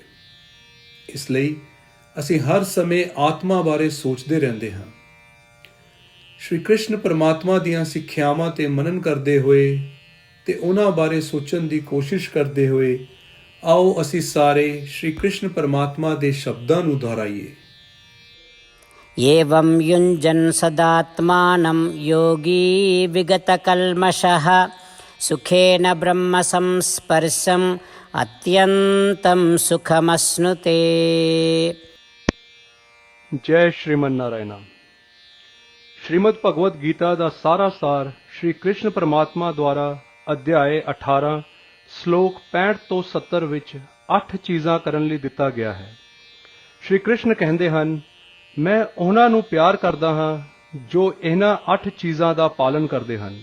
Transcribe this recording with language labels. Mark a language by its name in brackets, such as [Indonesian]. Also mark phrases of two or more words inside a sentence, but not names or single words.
[Punjabi] ਇਸ ਲਈ ਅਸੀਂ ਹਰ ਸਮੇਂ ਆਤਮਾ ਬਾਰੇ ਸੋਚਦੇ ਰਹਿੰਦੇ ਹਾਂ। ਸ਼੍ਰੀ ਕ੍ਰਿਸ਼ਨ ਪਰਮਾਤਮਾ ਦੀਆਂ ਸਿੱਖਿਆਵਾਂ ਤੇ ਮਨਨ ਕਰਦੇ ਹੋਏ ਤੇ ਉਹਨਾਂ ਬਾਰੇ ਸੋਚਣ ਦੀ ਕੋਸ਼ਿਸ਼ ਕਰਦੇ ਹੋਏ ਆਓ ਅਸੀਂ ਸਾਰੇ ਸ਼੍ਰੀ ਕ੍ਰਿਸ਼ਨ ਪਰਮਾਤਮਾ ਦੇ ਸ਼ਬਦਾਂ ਨੂੰ ਦੁਹਰਾਈਏ। [Sanskrit] एवं युञ्जन् सदात्मानं योगी विगतकल्मषः सुखेन ब्रह्मसंस्पर्शम् अत्यन्तं सुखमश्नुते। [Punjabi] ਜੈ ਸ਼੍ਰੀਮਨ ਨਾਰਾਇਣਾ। श्रीमद् भगवत गीता ਦਾ ਸਾਰਾ ਸਾਰ ਸ਼੍ਰੀ ਕ੍ਰਿਸ਼ਨ ਪਰਮਾਤਮਾ ਦੁਆਰਾ ਅਧਿਆਏ 18 ਸ਼ਲੋਕ 65 ਤੋਂ 70 ਵਿੱਚ 8 ਚੀਜ਼ਾਂ ਕਰਨ ਲਈ ਦਿੱਤਾ ਗਿਆ ਹੈ। ਸ਼੍ਰੀ ਕ੍ਰਿਸ਼ਨ ਕਹਿੰਦੇ ਹਨ, ਮੈਂ ਉਹਨਾਂ ਨੂੰ ਪਿਆਰ ਕਰਦਾ ਹਾਂ ਜੋ ਇਹਨਾਂ 8 ਚੀਜ਼ਾਂ ਦਾ ਪਾਲਨ ਕਰਦੇ ਹਨ।